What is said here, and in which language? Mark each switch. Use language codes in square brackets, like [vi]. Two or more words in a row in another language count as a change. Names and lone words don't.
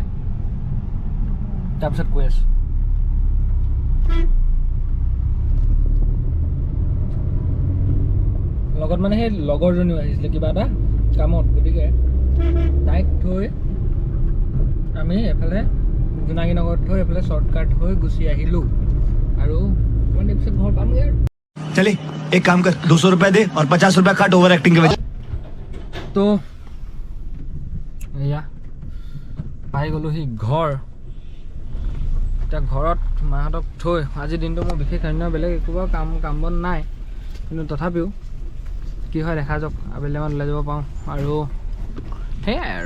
[as] তাৰপিছত কৈ আছোঁ লগত মানে সেই লগৰজনীও আহিছিলে কিবা এটা কামত, গতিকে তাইক থৈ আমি এফালে জোনাকী নগৰত থৈ এফালে শ্বৰ্টকাট হৈ গুচি আহিলোঁ আৰু অকণমান দেৰি পিছত ঘৰ পামগৈ আৰু। [hi] चले एक काम कर 200 रुपए दे और 50 रुपए काट ओवर एक्टिंग के वजह। [as] তো এয়া পাই গ'লোহি ঘৰ। এতিয়া ঘৰত মাহঁতক থৈ আজিৰ দিনটো মোৰ বিশেষ অন্য বেলেগ একো বাৰু কাম বন নাই, কিন্তু তথাপিও কি হয় দেখা যাওক, আবেলিমান ওলাই যাব পাৰোঁ আৰু সেয়াই আৰু।